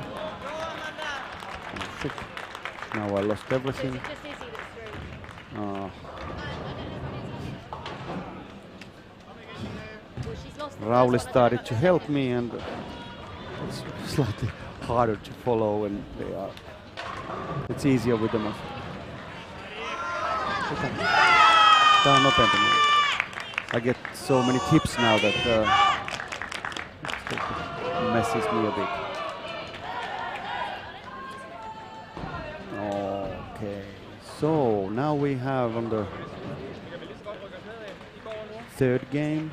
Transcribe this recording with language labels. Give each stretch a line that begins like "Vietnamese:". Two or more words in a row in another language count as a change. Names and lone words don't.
English: Oh, shit. Now I lost everything. Just Izzy that's through. Well, she's lost the Rauli first one. started to help me, and it's slightly harder to follow when they are. It's easier with them.
Finnish: Tää on nopeampi.
English: I get so many tips now that it messes me a bit. Okay, so now we have on the third game.